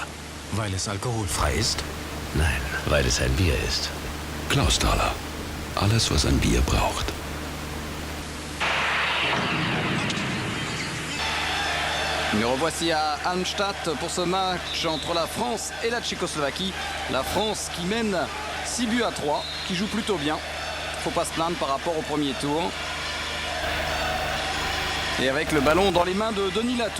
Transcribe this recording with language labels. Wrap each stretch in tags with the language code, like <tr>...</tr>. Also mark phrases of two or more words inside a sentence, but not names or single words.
<de>Weil es alkoholfrei ist? Nein, weil es ein Bier ist. Clausthaler. Alles, was ein Bier braucht.</de> <fr>Nous revoici à Arnstadt pour ce match entre la France et la Tchécoslovaquie. La France qui mène 6-3, qui joue plutôt bien. Faut pas se plaindre par rapport au premier tour. Et avec le ballon dans les mains de Denis Latou.</fr>